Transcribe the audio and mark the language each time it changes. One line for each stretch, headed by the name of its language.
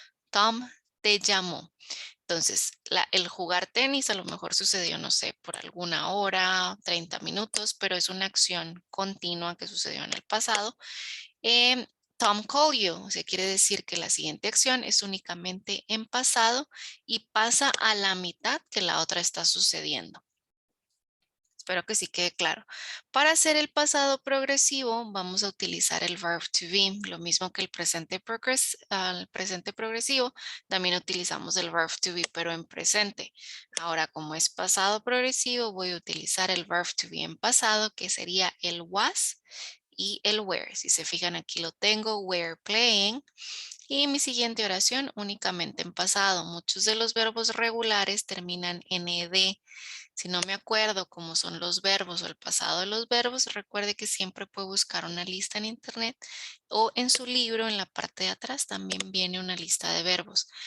Spanish: Tom te llamó. Entonces, el jugar tenis a lo mejor sucedió, no sé, por alguna hora, 30 minutos, pero es una acción continua que sucedió en el pasado.
English: Tom called you,
Spanish: o sea, quiere decir que la siguiente acción es únicamente en pasado y pasa a la mitad que la otra está sucediendo. Espero que sí quede claro. Para hacer el pasado progresivo, vamos a utilizar el verb to be. Lo mismo que el presente, presente progresivo, también utilizamos el verb to be, pero en presente. Ahora, como es pasado progresivo, voy a utilizar el verb to be en pasado, que sería el was y el were. Si se fijan, aquí lo tengo,
English: were playing.
Spanish: Y mi siguiente oración únicamente en pasado. Muchos de los verbos regulares terminan en ed. Si no me acuerdo cómo son los verbos o el pasado de los verbos, recuerde que siempre puede buscar una lista en internet o en su libro en la parte de atrás también viene una lista de verbos.